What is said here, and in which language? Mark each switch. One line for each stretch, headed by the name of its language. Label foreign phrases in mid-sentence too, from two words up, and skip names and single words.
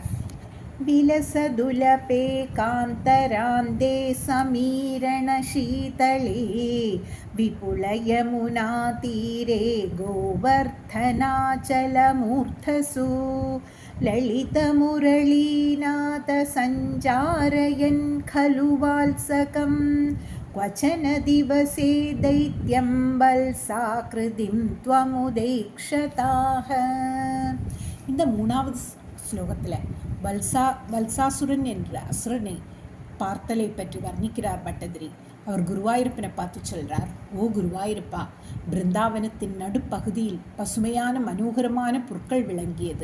Sanskrit: विलसतुलपे कान्तरान्ते समीरण शीतले विपुलयमुना तीरे गोवर्धनाचलमूर्धसु ललितमुरलीनाद सञ्चारयन् खलु வால்சகம் क्वचन दिवसे दैत्यं वल्साकृतिं त्वमुदेक्षताः.
Tamil: இந்த 3வது ஸ்லோகத்தில் வல்சாசுரன் என்ற அசுரனை பார்த்தலை பற்றி வர்ணிக்கிறார் பட்டதிரி. அவர் குருவாயூரப்பனை பார்த்து சொல்கிறார், ஓ குருவாயூரப்பா, பிருந்தாவனத்தின் நடுப்பகுதியில் பசுமையான மனோகரமான புற்கள் விளங்கியது.